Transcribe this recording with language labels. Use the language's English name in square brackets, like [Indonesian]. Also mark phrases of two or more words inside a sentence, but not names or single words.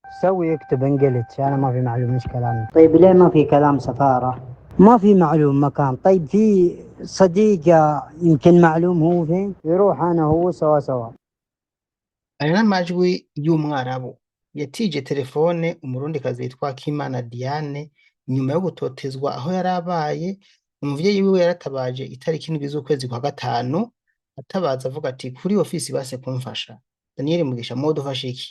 [Arabic] سوي اكتب انجلتش، انا ما في معلوم ايش كلام. طيب ليه ما في كلام سفارة؟ ما في معلوم مكان. طيب في صديقة يمكن معلوم هو فين، يروح انا هو سوا سوا. [Rundi] aya n'amajwi y'umwarabu yatije telefone umurundikazi yitwa Akimana Diane nyuma yo gutotezwa aho yari abaye. Umuvyeyi wiwe yaratabaje itariki indwi z'ukwezi kwa gatanu, atabaza avuga ati kuri ofisi base kumfasha Daniel Mugisha modufashe iki.